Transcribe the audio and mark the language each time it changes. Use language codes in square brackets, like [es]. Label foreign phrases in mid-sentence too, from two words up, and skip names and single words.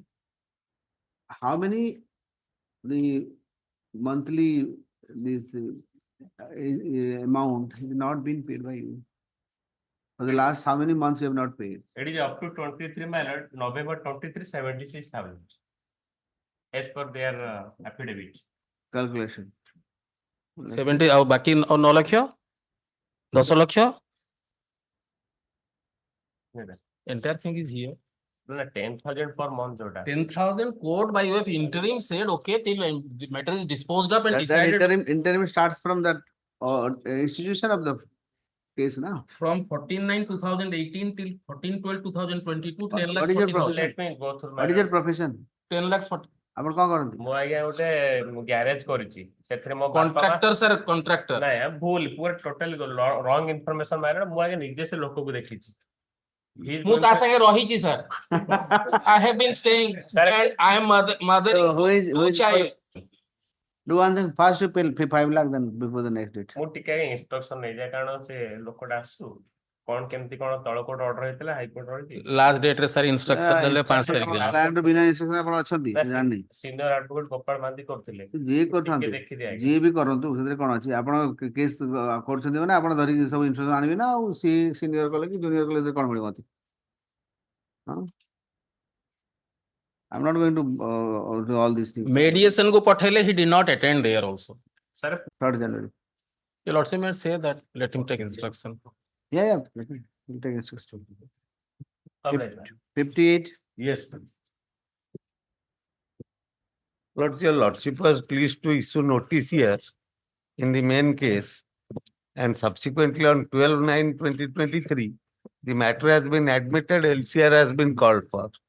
[en] How many the monthly this amount has not been paid by you? For the last how many months you have not paid? It is up to 23, my lord, November 23, 76,000. As per their affidavit. Calculation. [or] 70 ଆଉ ବାକି 9 ଲକ୍ଷ 10 ଲକ୍ଷ [en] entire thing is here. No, 10,000 per month. 10,000 quote by way of interim said okay till the matter is disposed of and That decided interim starts from that institution of the case now. from 14/9/2018 till 14/12/2022 10 What lakhs is your 40,000. profession? Let me go through my. What is your profession? 10 lakhs 40. [or] ଆପଣ କଣ କରନ୍ତି? ମୁଁ ଆଜ୍ଞା ଗୋଟେ ଗ୍ୟାରେଜ କରିଛି ସେଥିରେ ମୋ [en] Contractor sir, contractor. [or] ନାଇଁ ଭୁଲ ପୁରା [en] totally wrong information [or] ମାରିଲା ମୁଁ ଆଜ୍ଞା ନିଜେ ସେ ଲୋକକୁ ଦେଖିଛି ମୁଁ ତା ସାଙ୍ଗେ ରହିଛି sir. [en] I have been staying and I am mother So who is child. do one thing, first you pay 5 lakh then before the next date. [or] ମୁଁ ଟିକେ ଇନଷ୍ଟ୍ରକ୍ସନ ନେଇଯାଏ କାରଣ ସେ ଲୋକଟା ଆସୁ କଣ କେମିତି କଣ ତଳ [en] court order [or] ହେଇଥିଲା ହାଇକୋର୍ଟ ରହିଛି [en] Last date [or] ରେ sir instruction ଦେଲେ 5 ତାରିଖ ଦିନ. Client ବିନା instruction ଆପଣ ଅଛନ୍ତି ମୁଁ ଜାଣିନି। [en] senior advocate [or] ଗୋପାଳ ମାନ୍ତି କରୁଥିଲେ ଯିଏ କରୁଥାନ୍ତୁ ଦେଖିଦିଏ ଆଜ୍ଞା। ଯିଏ ବି କରନ୍ତୁ ସେଥିରେ କଣ ଅଛି ଆପଣ କେସ୍ କରୁଛନ୍ତି ମାନେ ଆପଣ ଧରିକି ସବୁ ଇନଷ୍ଟ୍ରକ୍ସନ ଆଣିବେ ନା ଆଉ ସିଏ ସିନିୟର କଲେ କି ଜୁନିୟର କଲେ ସେଥିରେ କଣ ମିଳିବ ମତେ? [en] I'm not going to do all these things. Mediation [or] କୋ ପଠେଲେ [en] he did not attend there also. Sir, 3rd January. Your lordship may say that let him take instruction. Yeah, let me take instruction. all right, ma'am. 58. Yes, ma'am. Lordship, your lordship was pleased to issue notice here in the main case, and subsequently on 12/9/2023, the matter has been admitted, LCR has been called for.